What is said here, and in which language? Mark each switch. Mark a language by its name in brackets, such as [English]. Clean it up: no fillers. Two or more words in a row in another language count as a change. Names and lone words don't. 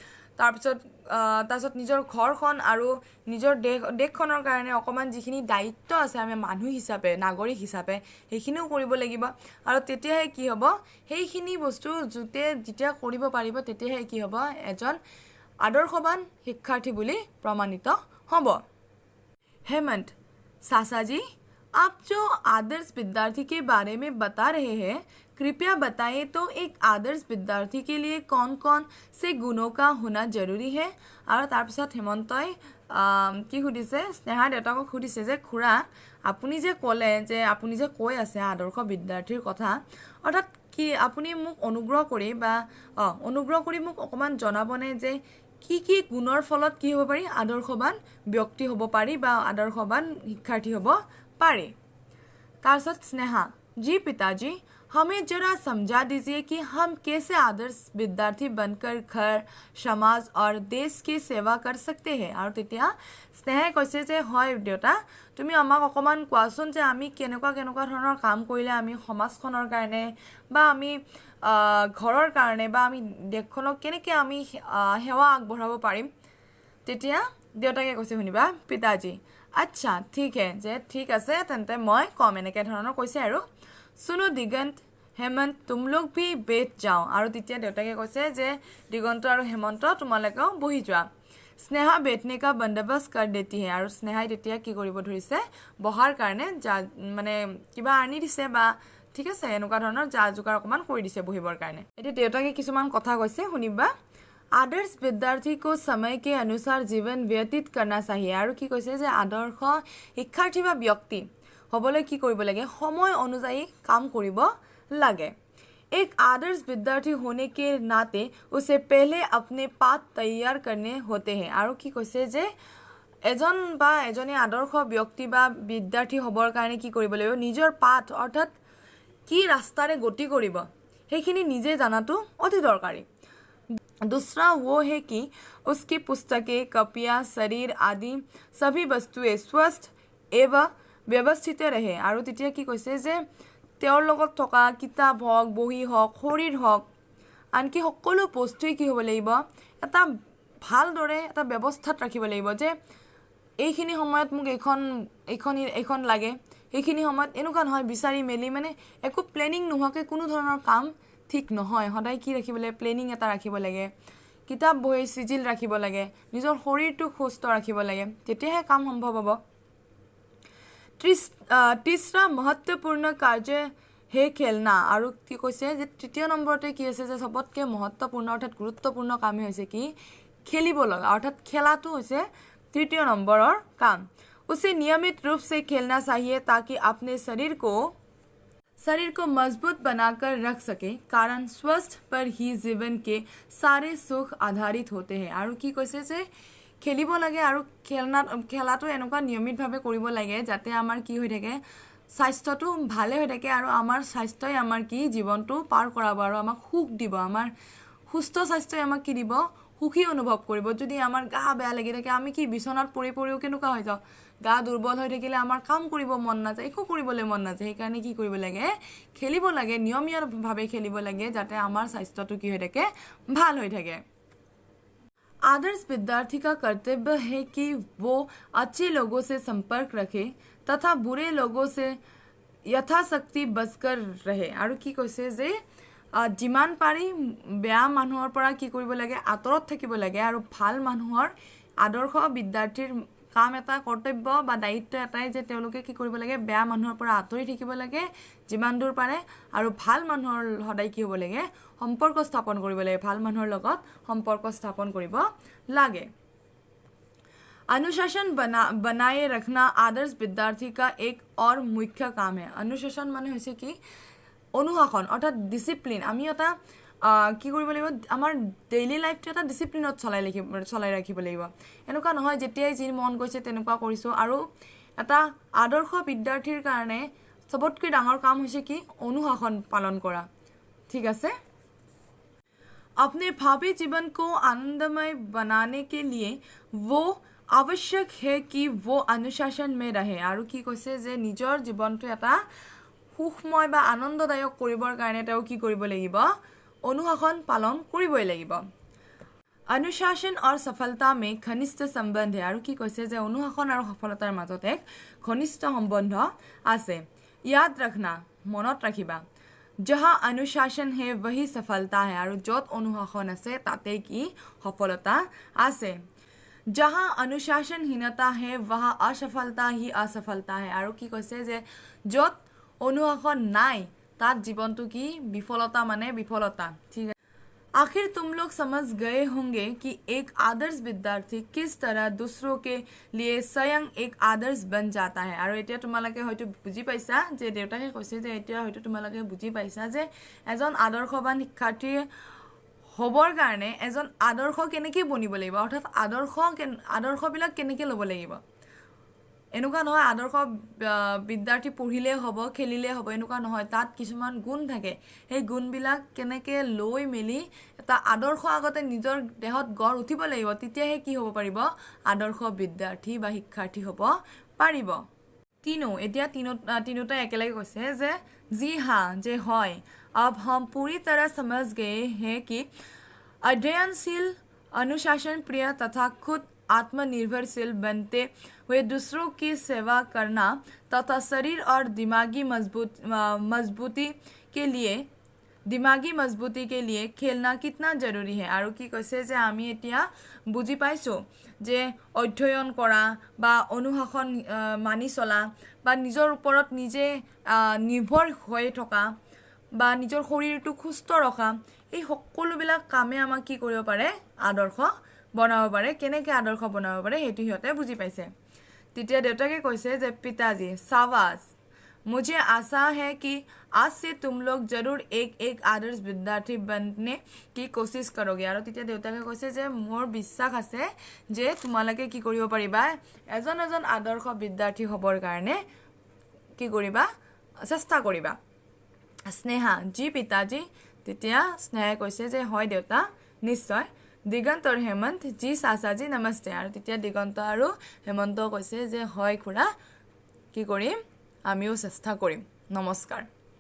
[Assamese] তাৰপিছত নিজৰ ঘৰখন আৰু নিজৰ দেশখনৰ কাৰণে অকণমান যিখিনি দায়িত্ব আছে আমি মানুহ হিচাপে নাগৰিক হিচাপে সেইখিনিও কৰিব লাগিব আৰু তেতিয়াহে কি হ'ব সেইখিনি বস্তু যেতিয়া কৰিব পাৰিব তেতিয়াহে কি হ'ব এজন আদৰ্শৱান শিক্ষাৰ্থী বুলি প্ৰমাণিত হ'ব [Hindi] हेमंत सासा जी आप जो आदर्श विद्यार्थी के बारे में बता रहे हैं कृपया बताएं तो एक आदर्श विद्यार्थी के लिए कौन कौन से गुणों का होना जरूरी है और [Assamese] তাৰপিছত হেমন্তই কি সুধিছে স্নেহা দেউতাকক সুধিছে যে খুৰা আপুনি যে ক'লে যে আপুনি যে কৈ আছে আদৰ্শ বিদ্যাৰ্থীৰ কথা অৰ্থাৎ কি আপুনি মোক অনুগ্ৰহ কৰি মোক অকণমান জনাবনে যে কি গুণৰ ফলত কি হ'ব পাৰি আদৰ্শৱান ব্যক্তি হ'ব পাৰি বা আদৰ্শৱান শিক্ষাৰ্থী হ'ব পাৰি তাৰপিছত স্নেহা [Hindi] जी पिताजी हमें जरा समझा दीजिए कि हम कैसे आदर्श विद्यार्थी बनकर घर समाज और देश की सेवा कर सकते हैं [Assamese] আৰু তেতিয়া স্নেহাই কৈছে যে হয় দেউতা তুমি আমাক অকণমান কোৱাচোন যে আমি কেনেকুৱা ধৰণৰ কাম কৰিলে আমি সমাজখনৰ কাৰণে বা আমি ঘৰৰ কাৰণে বা আমি দেশখনক কেনেকৈ আমি সেৱা আগবঢ়াব পাৰিম তেতিয়া দেউতাকে কৈছে শুনিবা [Hindi] पिताजी अच्छा ठीक है [Assamese] যে ঠিক আছে তেন্তে মই কম এনেকৈ ধৰণৰ কৈছে আৰু [Hindi] सुनो दिगंत हेमंत तुम लोग भी बैठ जाओ और [Assamese] তেতিয়া দেউতাকে কৈছে যে দিগন্ত আৰু হেমন্ত তোমালোকেও বহি যোৱা স্নেহা [Hindi] बैठने का बंदोबस्त कर देती है [Assamese] আৰু স্নেহাই তেতিয়া কি কৰিব ধৰিছে বহাৰ কাৰণে মানে কিবা আনি দিছে বা ঠিক আছে এনেকুৱা ধৰণৰ যোগাৰ অকমান কৰি দিছে বহিবৰ কাৰণে এতিয়া দেউতাকে কিছুমান কথা কৈছে শুনিবা [Hindi] आदर्श विद्यार्थी को समय के अनुसार जीवन व्यतीत करना चाहिए [Assamese] আৰু কি কৈছে যে আদৰ্শ শিক্ষাৰ্থী বা ব্যক্তি হ'বলৈ কি কৰিব লাগে সময় অনুযায়ী কাম কৰিব লাগে [Hindi] एक आदर्श विद्यार्थी होने के नाते उसे पहले अपने पाठ तैयार करने होते हैं [Assamese] আৰু কি কৈছে যে এজন বা এজনী আদৰ্শ ব্যক্তি বা বিদ্যাৰ্থী হ'বৰ কাৰণে কি কৰিব লাগিব নিজৰ পাঠ অৰ্থাৎ কি ৰাস্তাৰে গতি কৰিব সেইখিনি নিজে জানাটো অতি দৰকাৰী [Hindi] दूसरा वो है कि उसकी पुस्तकें कॉपियाँ शरीर आदि सभी वस्तुएं स्वस्थ एवं व्यवस्थित रहे [Assamese] আৰু তেতিয়া কি কৈছে যে তেওঁৰ লগত থকা কিতাপ হওক বহি হওক শৰীৰ হওক আনকি সকলো বস্তুই কি হ'ব লাগিব এটা ভালদৰে এটা ব্যৱস্থাত ৰাখিব লাগিব যে এইখিনি সময়ত মোক এইখন লাগে এইখিনি সময়ত এনেকুৱা নহয় বিচাৰি মেলি মানে একো প্লেনিং নোহোৱাকৈ কোনো ধৰণৰ কাম ঠিক নহয় সদায় কি ৰাখিব লাগে প্লেনিং এটা ৰাখিব লাগে কিতাপ বহি সিজিল ৰাখিব লাগে নিজৰ শৰীৰটো সুস্থ ৰাখিব লাগে তেতিয়াহে কাম সম্ভৱ হ'ব [Hindi] तीसरा महत्वपूर्ण कार्य है खेलना [Assamese] আৰু কি কৈছে যে তৃতীয় নম্বৰতে কি আছে যে সবতকৈ महत्वपूर्ण অৰ্থাৎ গুৰুত্বপূৰ্ণ কামে হৈছে কি খেলিব লগা অৰ্থাৎ খেলাটো হৈছে তৃতীয় নম্বৰৰ কাম [Hindi] उसे नियमित रूप से खेलना चाहिए ताकि अपने शरीर को मजबूत बनाकर रख सके कारण स्वस्थ पर ही जीवन के सारे सुख आधारित होते हैं [Assamese] আৰু কি কৈছে যে খেলিব লাগে আৰু খেলাটো এনেকুৱা নিয়মিতভাৱে কৰিব লাগে যাতে আমাৰ কি হৈ থাকে স্বাস্থ্যটো ভালে হৈ থাকে আৰু আমাৰ স্বাস্থ্যই আমাৰ কি জীৱনটো পাৰ কৰাব আৰু আমাক সুখ দিব আমাৰ সুস্থ স্বাস্থ্যই আমাক কি দিব সুখী অনুভৱ কৰিব যদি আমাৰ গা বেয়া লাগি থাকে আমি কি বিছনাত পৰিও কেনেকুৱা হৈ যাওঁ গা দুৰ্বল হৈ থাকিলে আমাৰ কাম কৰিব মন নাযায় একো কৰিবলৈ মন নাযায় সেইকাৰণে কি কৰিব লাগে খেলিব লাগে নিয়মীয়াভাৱে খেলিব লাগে যাতে আমাৰ স্বাস্থ্যটো কি হৈ থাকে [Hindi] ভাল হৈ থাকে आदर्श विद्यार्थी का कर्तव्य है कि वो अच्छे लोगों से संपर्क रखे तथा बुरे लोगों से यथाशक्ति बचकर रहे [Assamese] আৰু কি কৈছে যে যিমান পাৰি বেয়া মানুহৰ পৰা কি কৰিব লাগে আঁতৰত থাকিব লাগে আৰু ভাল মানুহৰ আদৰ্শ বিদ্যাৰ্থীৰ কাম এটা কৰ্তব্য বা দায়িত্ব এটাই যে তেওঁলোকে কি কৰিব লাগে বেয়া মানুহৰ পৰা আঁতৰি থাকিব লাগে যিমান দূৰ পাৰে আৰু ভাল মানুহৰ সদায় কি হ'ব লাগে সম্পৰ্ক স্থাপন কৰিব লাগে ভাল মানুহৰ লগত সম্পৰ্ক স্থাপন কৰিব লাগে [Hindi] अनुशासन बनाए रखना आदर्श विद्यार्थी का एक और मुख्य काम है। अनुशासन माने [Assamese] হৈছে কি অনুশাসন অৰ্থাৎ ডিসিপ্লিন। আমি এটা কি কৰিব লাগিব আমাৰ [English] daily life [Assamese] এটা ডিসিপ্লিনত চলাই ৰাখিব লাগিব। এনেকুৱা নহয় যেতিয়াই যি মন গৈছে তেনেকুৱা কৰিছো। আৰু এটা আদৰ্শ বিদ্যাৰ্থীৰ কাৰণে सबतকৈ ডাঙৰ কাম হৈছে কি অনুশাসন পালন কৰা। ঠিক আছে। [Hindi] अपने भावी जीवन को आनंदमय बनाने के लिए वो आवश्यक है कि वो अनुशासन में रहे। [Assamese] আৰু কি কৈছে যে নিজৰ জীৱনটো এটা সুখময় বা আনন্দদায়ক কৰিবৰ কাৰণে তেওঁ কি কৰিব লাগিব অনুশাসন পালন কৰিবই লাগিব। [Hindi] अनुशासन और सफलता में घनिष्ठ संबंध है। [Assamese] আৰু কি কৈছে যে অনুশাসন আৰু সফলতাৰ মাজত এক ঘনিষ্ঠ সম্বন্ধ আছে। [Hindi] याद रखना [Assamese] মনত ৰাখিবা [Hindi] जहाँ अनुशासन है वही सफलता है। [Assamese] और যত অনুশাসন আছে তাতে কি সফলতা আছে। [Hindi] जहाँ अनुशासनहीनता है वहाँ असफलता ही असफलता है। [Assamese] और কি কৈছে যে যত অনুশাসন নাই তাত জীৱনটো কি বিফলতা মানে বিফলতা। ঠিক আছে। [Hindi] आखिर तुम लोग समझ गए होंगे कि एक आदर्श विद्यार्थी किस तरह दूसरों के लिए स्वयं एक आदर्श बन जाता है। [Assamese] और এতিয়া তোমালোকে হয়তো বুজি পাইছা যে দেউতাকে কৈছে যে এতিয়া হয়তো তোমালোকে বুজি পাইছা যে এজন আদৰ্শবান শিক্ষাৰ্থী হবৰ কাৰণে এজন আদৰ্শ কেনেকৈ বনিব লাগিব অৰ্থাৎ আদৰ্শবিলাক কেনেকৈ ল'ব লাগিব। এনেকুৱা নহয় আদৰ্শ বিদ্যাৰ্থী পঢ়িলে হ'ব খেলিলে হ'ব এনেকুৱা নহয়। তাত কিছুমান গুণ থাকে। সেই গুণবিলাক কেনেকৈ লৈ মেলি এটা আদৰ্শ আগতে নিজৰ দেহত গঢ় উঠিব লাগিব। তেতিয়াহে কি হ'ব পাৰিব আদৰ্শ বিদ্যাৰ্থী বা শিক্ষাৰ্থী হ'ব পাৰিব। এতিয়া তিনোটা একেলগে কৈছে যে [Hindi] जी हाँ [Assamese] যে হয়। [Hindi] अब हम पूरी तरह समझ गए हैं कि अध्ययनशील अनुशासन प्रिय तथा खुद आत्मनिर्भरशील बनते हुए दूसरों की सेवा करना तथा शरीर और दिमागी मजबूती के लिए खेलना कितना जरूरी है। [Assamese] और কি কৈছে যে আমি এতিয়া বুজি পাইছো যে অধ্যয়ন কৰা বা অনুশাসন মানি চলা বা নিজৰ ওপৰত নিজে নিৰ্ভৰ হৈ থকা বা নিজৰ শৰীৰটো সুস্থ ৰখা এই সকলোবিলাক কামে আমাক কি কৰিব পাৰে আদৰ্শ বনাব পাৰে। কেনেকৈ আদৰ্শ বনাব পাৰে সেইটো সিহঁতে বুজি পাইছে। তেতিয়া দেউতাকে কৈছে যে [Hindi] पिताजी शाबाश मुझे आशा है कि आज से तुम लोग जरूर एक आदर्श विद्यार्थी बनने की कोशिश करोगे। [Assamese] और তেতিয়া দেউতাকে কৈছে যে মোৰ বিশ্বাস আছে যে তোমালোকে কি কৰিব পাৰিবা এজন আদৰ্শ বিদ্যাৰ্থী হ'বৰ কাৰণে কি কৰিবা চেষ্টা কৰিবা। স্নেহা [Hindi] जी पिताजी। [Assamese] তেতিয়া স্নেহাই কৈছে যে হয় দেউতা নিশ্চয়। [Hindi] दिगंत और हेमंत जी चाचाजी नमस्ते। [Assamese] और তেতিয়া दिगंत আৰু হেমন্ত কৈছে যে হয় খুৰা কি কৰিম আমিও চেষ্টা কৰিম নমস্কাৰ।